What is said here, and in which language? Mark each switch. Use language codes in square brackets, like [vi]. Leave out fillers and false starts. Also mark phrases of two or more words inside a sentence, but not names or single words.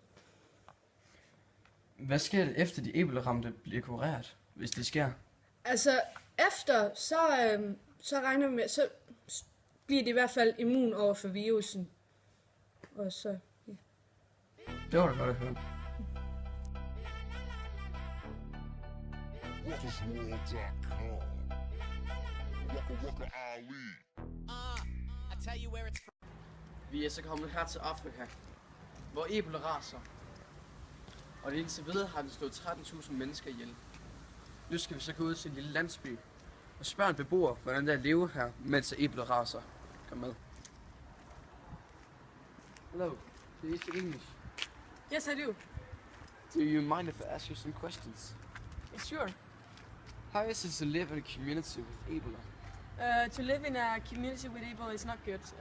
[da] Hvad sker der efter de Ebola-ramte bliver kureret, hvis det sker? Altså efter, så regner vi med, så bliver de i hvert fald immun over for virusen. Og så, ja. Det var da godt at høre. WalkersWorld.com. Waka Waka Ali. [en] I tell you where it's from. [da] Vi er så kommet her til Afrika, hvor Ebola raser. Og indtil videre har det slået 13.000 mennesker ihjel. Nu skal vi så gå ud til en lille landsby og spørge en beboer, hvordan der lever her, mens Ebola raser. Kom med. [en] Hello, do you speak English? Yes, I do. Do you mind if I ask you some questions? Sure. How is it to live in a community with Ebola? To live in a community with Ebola is not good.